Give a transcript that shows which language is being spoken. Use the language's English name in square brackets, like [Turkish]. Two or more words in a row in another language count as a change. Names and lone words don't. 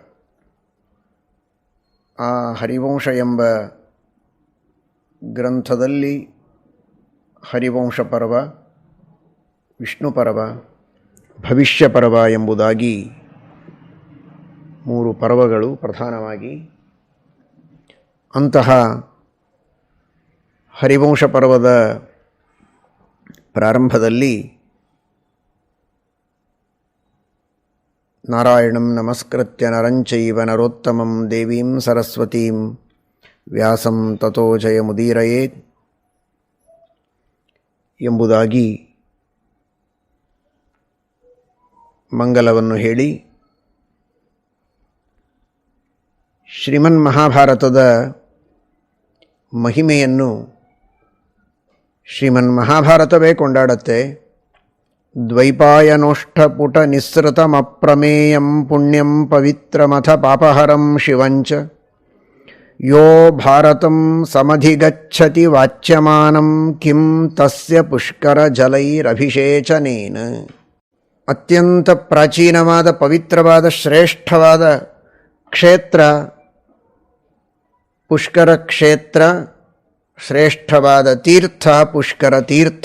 [Kannada] ಆ ಹರಿವಂಶ ಎಂಬ ಗ್ರಂಥದಲ್ಲಿ ಹರಿವಂಶ ಪರ್ವ, ವಿಷ್ಣು ಪರ್ವ, ಭವಿಷ್ಯ ಪರ್ವ ಎಂಬುದಾಗಿ 3 ಪರ್ವಗಳು ಪ್ರಧಾನವಾಗಿ. ಅಂತಹ ಹರಿವಂಶ ಪರ್ವದ ಪ್ರಾರಂಭದಲ್ಲಿ [Sanskrit] ನಾರಾಯಣಂ ನಮಸ್ಕೃತ್ಯ ನರಂಚೈವ ನರೋತ್ತಮಂ ದೇವೀಂ ಸರಸ್ವತೀಂ ವ್ಯಾಸಂ ತತೋ ಜಯಮುದೀರಯೇತ್ ಎಂಬುದಾಗಿ [Kannada] ಮಂಗಲವನ್ನು ಹೇಳಿ, ಶ್ರೀಮನ್ ಮಹಾಭಾರತದ ಮಹಿಮೆಯನ್ನು ಶ್ರೀಮನ್ ಮಹಾಭಾರತವೇ ಕೊಂಡಾಡುತ್ತೆ. [Sanskrit] ದ್ವೈಪಾಯನೋಷ್ಠಪುಟ ನಿಸ್ಸೃತಮಪ್ರಮೇಯಂ ಪುಣ್ಯಂ ಪವಿತ್ರಮಥ ಪಾಪಹರಂ ಶಿವಂಚ ಯೋ ಭಾರತಂ ಸಮಧಿಗಚ್ಚತಿ ವಾಚ್ಯಮಾನಂ ಕಿಂ ತಸ್ಯ ಪುಷ್ಕರ ಜಲೈರಭಿಷೇಚನೇನ. [Kannada] ಅತ್ಯಂತ ಪ್ರಾಚೀನವಾದ, ಪವಿತ್ರವಾದ, ಶ್ರೇಷ್ಠವಾದ ಕ್ಷೇತ್ರ ಪುಷ್ಕರ ಕ್ಷೇತ್ರ, ಶ್ರೇಷ್ಠವಾದ ತೀರ್ಥ ಪುಷ್ಕರ ತೀರ್ಥ.